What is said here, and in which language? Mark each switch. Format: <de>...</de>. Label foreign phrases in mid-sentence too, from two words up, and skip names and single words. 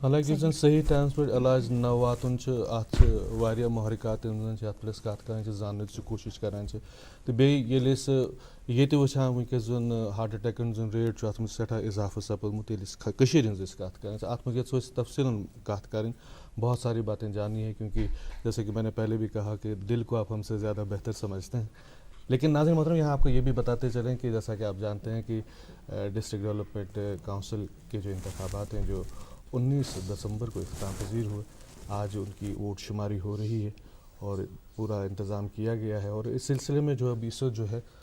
<ks>حالانکہِ یُس زن صحیح ٹایمس پٮ۪ٹھ علاج نہ واتُن چھُ اتھ چھِ واریاہ محرِکات یِم زن چھِ اتھ پٮ۪ٹھ أسۍ کتھ کران چھِ زاننٕچ چھِ کوٗشش کران چھِ تہٕ بیٚیہِ ییٚلہِ أسۍ ییٚتہِ وٕچھان وٕنکیٚس زن ہارٹ اٹیکن ہُنٛد زن ریٹ چھُ اتھ منٛز سٮ۪ٹھاہ اضافہٕ سپدمُت ییٚلہِ أسۍ کٔشیٖرِ ہِنٛز أسۍ کتھ کران اتھ منٛز یژھو أسۍ تفصیٖلن کتھ کرٕنۍ</ks> <ur>بہت ساری باتیں جاننی ہے کیونکہ جیسے کہ میں نے پہلے بھی کہا کہ دل کو آپ ہم سے زیادہ بہتر سمجھتے ہیں. لیکن ناظرین محترم یہاں آپ کو یہ بھی بتاتے چلیں کہ جیسا کہ آپ جانتے ہیں کہ ڈسٹرکٹ ڈیولپمنٹ کونسل کے جو انتخابات ہیں جو 19 دسمبر کو اختتام پذیر ہوئے آج ان کی ووٹ شماری ہو رہی ہے اور پورا انتظام کیا گیا ہے اور اس سلسلے میں جو اب اس وقت جو ہے</ur>